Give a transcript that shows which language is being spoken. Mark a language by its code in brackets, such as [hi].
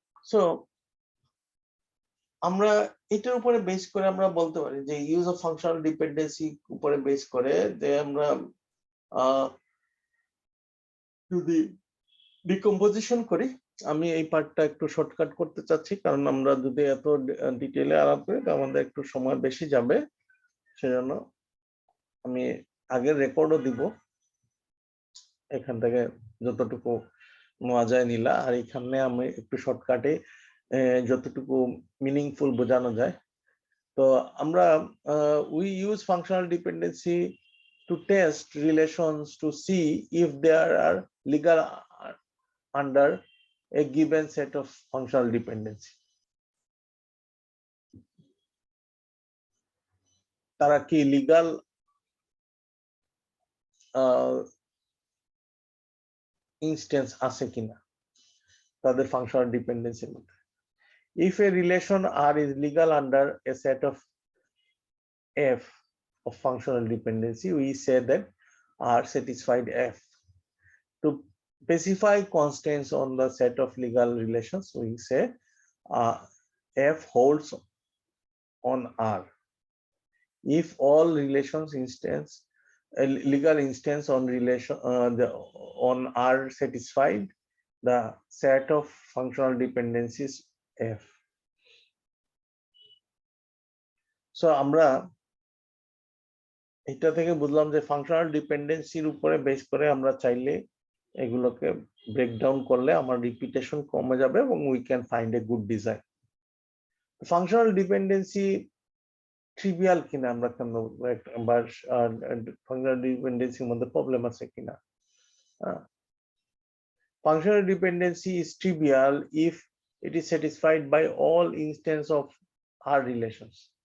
[bn] So আমরা এটার উপরে বেস করে আমরা বলতে পারি যে ইউজ অফ ফাংশনাল ডিপেন্ডেন্সি উপরে বেস করে যে আমরা যদি ডিকম্পোজিশন করি, আমি এই পার্টটা একটু শর্টকাট করতে চাচ্ছি, কারণ আমরা যদি এত ডিটেইলে আলাপ করি তো আমাদের একটু সময় বেশি যাবে। সেজন্য আমি আগের রেকর্ডও দিব, এখান থেকে যতটুকু নেওয়া যায় নিলা, আর এখানে আমি একটু শর্টকাটে যতটুকু মিনিংফুল বোঝানো যায়। তো আমরা [en] we use functional dependency to test relations to see if there are legal under a given set of functional dependency. [bn] তারা কি লিগাল ইনস্ট্যান্স আছে কিনা তাদের ফাংশনাল ডিপেন্ডেন্সির মধ্যে। [en] If a relation R is legal under a set of F of functional dependency, we say that R satisfied F. To specify constants on the set of legal relations, we say F holds on R. If all relations instance legal instance on relation on R satisfied the set of functional dependencies F. [bn] So আমরা এটা থেকে বুঝলাম যে functional ডিপেন্ডেন্সির উপরে base করে আমরা চাইলে এগুলোকে ব্রেকডাউন করলে আমার রিপিটেশন কমে যাবে এবং [en] We can find a good design. [bn] Functional dependency trivial কিনা আমরা কেন, বা ফাংশনাল ডিপেন্ডেন্সির মধ্যে প্রবলেম আছে কিনা। [en] Functional dependency is trivial if it is satisfied by all instances of R relations.